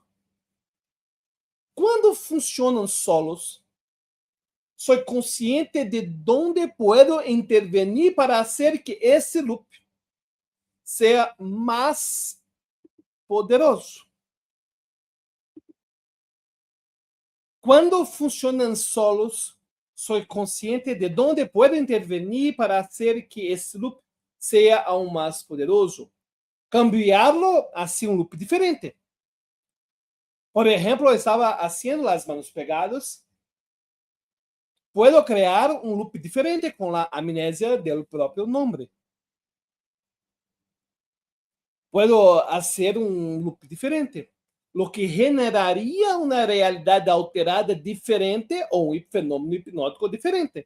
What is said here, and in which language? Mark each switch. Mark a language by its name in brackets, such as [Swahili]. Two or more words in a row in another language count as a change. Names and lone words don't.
[Portuguese] Quando funcionam solos, sou consciente de onde posso intervenir para fazer que esse loop seja mais poderoso. Quando funcionam solos, sou consciente de onde posso intervenir para fazer que esse loop seja aún mais poderoso. [Spanish] Cambiarlo hacia [Portuguese] um loop diferente. Por exemplo, eu estava fazendo as manos pegadas. Puedo criar um loop diferente com a amnésia do próprio nome. Puedo fazer um loop diferente, [Spanish] lo que generaria [Portuguese] uma realidade alterada diferente ou um fenômeno hipnótico diferente.